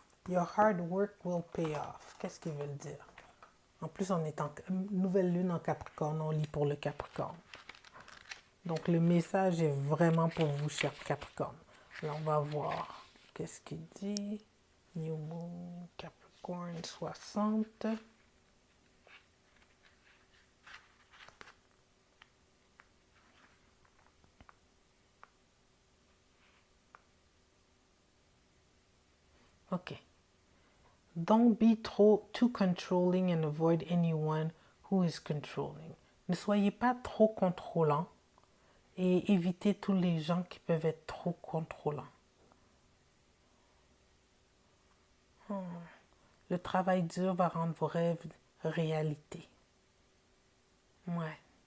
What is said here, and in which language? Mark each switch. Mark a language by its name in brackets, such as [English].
[English] Your hard work will pay off. [French] Qu'est-ce qu'ils veulent dire? En plus, on est en nouvelle lune en Capricorne, on lit pour le Capricorne. Donc, le message est vraiment pour vous, chers Capricorne. Alors, on va voir qu'est-ce qu'il dit. [English] New Moon, Capricorne 60. OK. Don't be too controlling and avoid anyone who is controlling. [French] Ne soyez pas trop contrôlant et évitez tous les gens qui peuvent être trop contrôlants. Le travail dur va rendre vos rêves réalité. Ouais.